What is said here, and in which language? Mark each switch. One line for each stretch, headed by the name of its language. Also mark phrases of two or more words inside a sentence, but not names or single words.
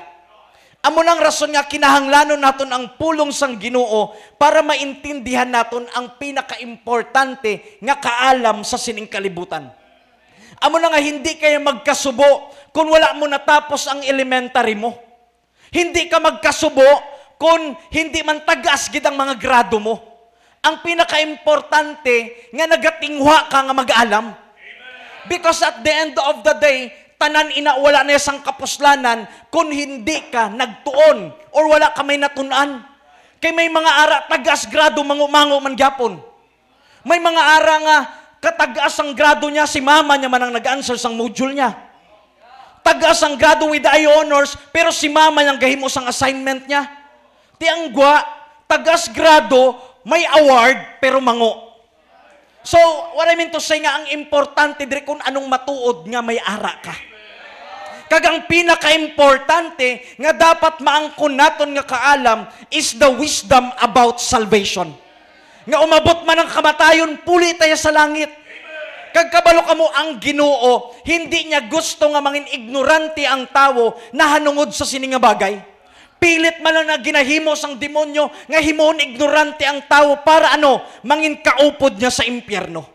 Hiligaynon: Amo nang rason nga kinahanglanon naton ang pulong sang Ginoo para maintindihan naton ang pinaka-importante nga kaalam sa sining kalibutan. Amo na nga hindi kayo magkasubo kung wala mo natapos ang elementary mo. Hindi ka magkasubo kung hindi man tagas gid ang mga grado mo. Ang pinaka-importante nga nagatingwa ka nga mag-alam.
English: Because at the end of the day,
Hiligaynon: tanan ina wala na sang kapuslanan kung hindi ka nagtuon or wala ka may natunan. Kay may mga ara tagas grado mangumango man gyapon. May mga ara nga katagas ang grado niya, si mama niya man ang nag-answer sang module niya. Tagas ang grado
English: with high honors,
Hiligaynon: pero si mama niyang gahimo sang assignment niya. Tiangwa, tagas grado, may award, pero mango.
English: So, what I mean to say
Hiligaynon: nga, ang importante dire kung anong matuod nga may ara ka. Kagang pinaka-importante nga dapat maangkon naton nga kaalam is
English: the wisdom about salvation.
Hiligaynon: Nga umabot man ang kamatayon, puli tayo sa langit. Kagkabalo ka mo ang Ginoo, hindi niya gusto nga mangin ignorante ang tao na hanungod sa sini nga bagay. Pilit man lang na ginahimo sang demonyo nga himoon ignorante ang tao para mangin kaupod niya sa impyerno.